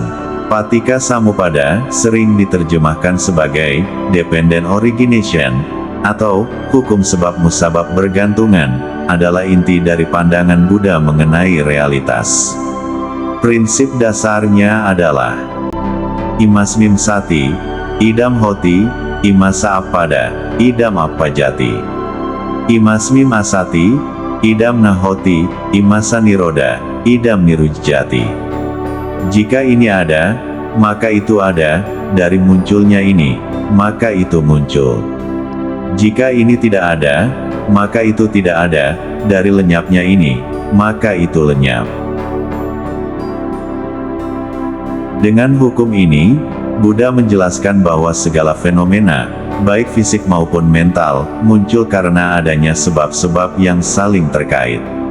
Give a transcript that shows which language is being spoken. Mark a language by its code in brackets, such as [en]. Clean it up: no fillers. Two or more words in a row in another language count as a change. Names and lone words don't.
[id] Patika Samuppada sering diterjemahkan sebagai [en] dependent origination [id] atau hukum sebab musabab bergantungan, adalah inti dari pandangan Buddha mengenai realitas. Prinsip dasarnya adalah [pi] Imasmim Sati, Idam Hoti, Imasa Appada, Idam Appajati. Imasmim Asati, Idam Nahoti, Imasa Niroda, Idam Nirujjati. [id] Jika ini ada, maka itu ada, dari munculnya ini, maka itu muncul. Jika ini tidak ada, maka itu tidak ada, dari lenyapnya ini, maka itu lenyap. Dengan hukum ini, Buddha menjelaskan bahwa segala fenomena, baik fisik maupun mental, muncul karena adanya sebab-sebab yang saling terkait.